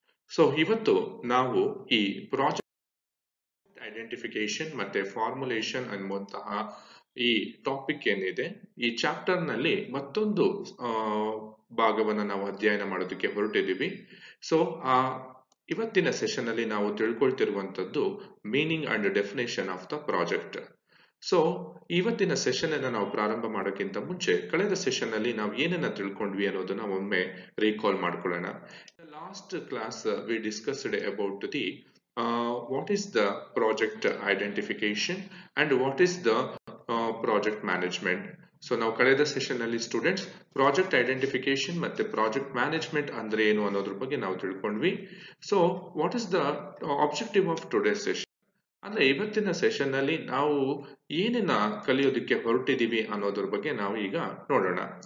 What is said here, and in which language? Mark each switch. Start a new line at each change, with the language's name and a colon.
Kannada: So ಇವತ್ತು ನಾವು ಈ ಪ್ರಾಜೆಕ್ಟ್ ಐಡೆಂಟಿಫಿಕೇಶನ್ ಮತ್ತೆ ಫಾರ್ಮುಲೇಷನ್ ಅನ್ನುವಂತಹ ಈ ಟಾಪಿಕ್ ಏನಿದೆ, ಈ ಚಾಪ್ಟರ್ ನಲ್ಲಿ ಮತ್ತೊಂದು ಭಾಗವನ್ನು ನಾವು ಅಧ್ಯಯನ ಮಾಡೋದಕ್ಕೆ ಹೊರಟಿದ್ದೀವಿ. ಸೊ ಇವತ್ತಿನ ಸೆಷನ್ ಅಲ್ಲಿ ನಾವು ತಿಳ್ಕೊಳ್ತಿರುವಂತದ್ದು
English: Meaning and definition of the project.
Kannada: So ಇವತ್ತಿನ ಸೆಷನ್ ಅನ್ನ ನಾವು ಪ್ರಾರಂಭ ಮಾಡೋಕ್ಕಿಂತ ಮುಂಚೆ ಕಳೆದ ಸೆಷನ್ ಅಲ್ಲಿ ನಾವು ಏನನ್ನ ತಿಳ್ಕೊಂಡ್ವಿ ಅನ್ನೋದನ್ನ ಒಮ್ಮೆ ರೀಕಾಲ್ ಮಾಡ್ಕೊಳ್ಳೋಣ.
English: Last class we discussed about the what is the project identification and what is the project management.
Kannada: So ನಾವು ಕಳೆದ ಸೆಷನ್ ಅಲ್ಲಿ ಸ್ಟೂಡೆಂಟ್ಸ್ ಪ್ರಾಜೆಕ್ಟ್ ಐಡೆಂಟಿಫಿಕೇಶನ್ ಮತ್ತೆ ಪ್ರಾಜೆಕ್ಟ್ ಮ್ಯಾನೇಜ್ಮೆಂಟ್ ಅಂದ್ರೆ ಏನು ಅನ್ನೋದ್ರ ಬಗ್ಗೆ ನಾವು ತಿಳ್ಕೊಂಡ್ವಿ. So
English: what is the objective of today session
Kannada: ಅಂದ್ರೆ ಇವತ್ತಿನ ಸೆಷನ್ ಅಲ್ಲಿ ನಾವು ಏನನ್ನ ಕಲಿಯೋದಕ್ಕೆ ಹೊರಟಿದೀವಿ ಅನ್ನೋದ್ರ ಬಗ್ಗೆ ನಾವು ಈಗ ನೋಡೋಣ.